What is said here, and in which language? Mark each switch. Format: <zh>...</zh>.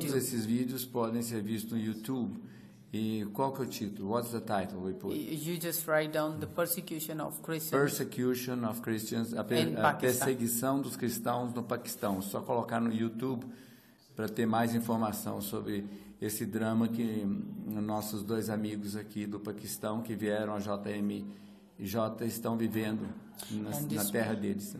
<pt>Todos esses vídeos podem ser vistos no YouTube. E qual que é o título?</pt> <en>What's the title we put? You just write down the persecution of Christians. Persecution of Christians.</en> <pt>A perseguição dos cristãos no Paquistão. Só colocar no YouTube para ter mais informação sobre esse drama que nossos dois amigos aqui do Paquistão que vieram a JM e J estão vivendo na terra deles.</pt>